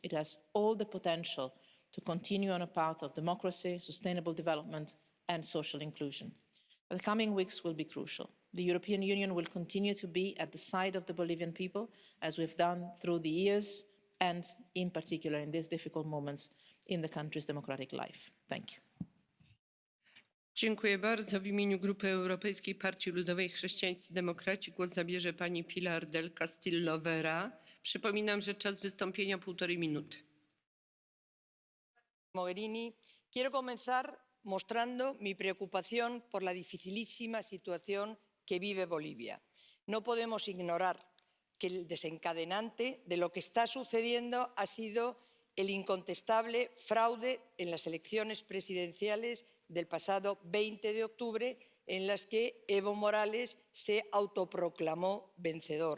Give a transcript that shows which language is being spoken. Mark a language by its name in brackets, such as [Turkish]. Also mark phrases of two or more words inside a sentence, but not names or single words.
[English] It has all the potential to continue on a path of democracy, sustainable development and social inclusion. The coming weeks will be crucial. The European Union will continue to be at the side of the Bolivian people, as we've done through the years, and in particular in these difficult moments in the country's democratic life. Thank you. [Polish] Dziękuję bardzo. W imieniu Grupy Europejskiej Partii Ludowej Chrześcijańscy Demokraci głos zabierze pani Pilar del Castillo Vera. Przypominam, że czas wystąpienia 1,5 minuty. [Spanish] Mogherini, quiero comenzar mostrando mi preocupación por la dificilísima situación que vive Bolivia. No podemos ignorar que el desencadenante de lo que está sucediendo ha sido el incontestable fraude en las elecciones presidenciales del pasado 20 de octubre, en las que Evo Morales se autoproclamó vencedor.